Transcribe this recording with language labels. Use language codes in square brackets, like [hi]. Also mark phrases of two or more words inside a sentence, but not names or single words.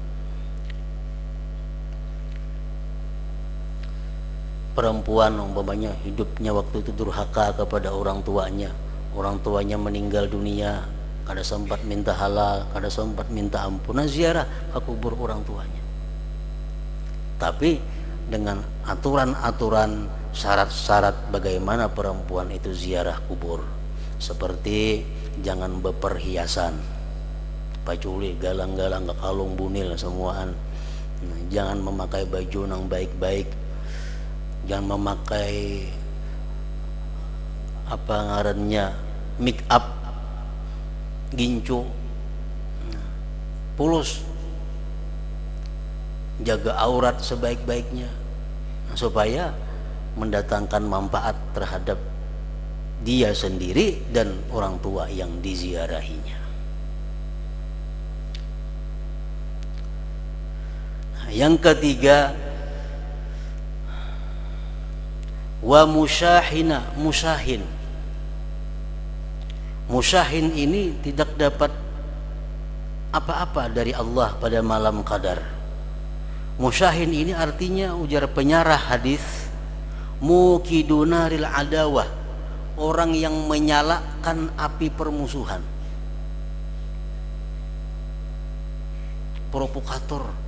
[id] Perempuan umpamanya hidupnya waktu itu durhaka kepada orang tuanya meninggal dunia, kada sempat minta halal, kada sempat minta ampunan, ziarah ke kubur orang tuanya. Tapi dengan aturan-aturan, syarat-syarat bagaimana perempuan itu ziarah kubur, seperti jangan berperhiasan, paculi, galang-galang, kalung, [bjn] bunil semuaan. [id] Nah, jangan memakai baju yang baik-baik, jangan memakai apa ngarannya make up, gincu, pulus, jaga aurat sebaik-baiknya supaya mendatangkan manfaat terhadap dia sendiri dan orang tua yang diziarahinya. Nah, yang ketiga, [ar] ومشاحن، مشاحن. [id] Musyahin ini tidak dapat apa-apa dari Allah pada malam qadar. Musyahin ini artinya, ujar penyarah hadis, [ar] موقد نار العداوة [id] orang yang menyalakan api permusuhan, provokator.